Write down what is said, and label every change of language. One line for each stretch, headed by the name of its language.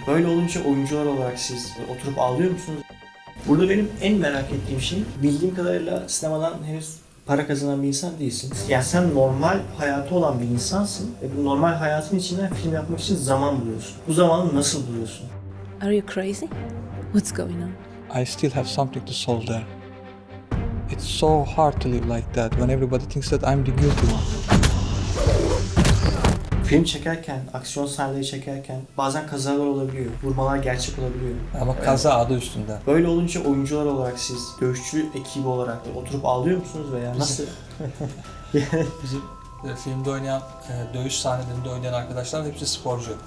Turkish: Böyle olunca oyuncular olarak siz oturup ağlıyor musunuz? Burada benim en merak ettiğim şey, bildiğim kadarıyla sinemadan henüz para kazanan bir insan değilsin. Yani sen normal hayatı olan bir insansın ve bu normal hayatın içinden film yapmak için zaman buluyorsun. Bu zamanı nasıl buluyorsun?
English: Are you crazy? What's going on? I still have something to solve there. It's so hard to live like that when everybody thinks that I'm the guilty one.
Turkish: Film çekerken, aksiyon sahneleri çekerken bazen kazalar olabiliyor, vurmalar gerçek olabiliyor. Ama kaza adı üstünde. Böyle olunca oyuncular olarak siz, dövüşçü ekibi olarak oturup ağlıyor musunuz veya nasıl? Bizim filmde oynayan, dövüş sahnelerinde oynayan arkadaşlar hepsi sporcu.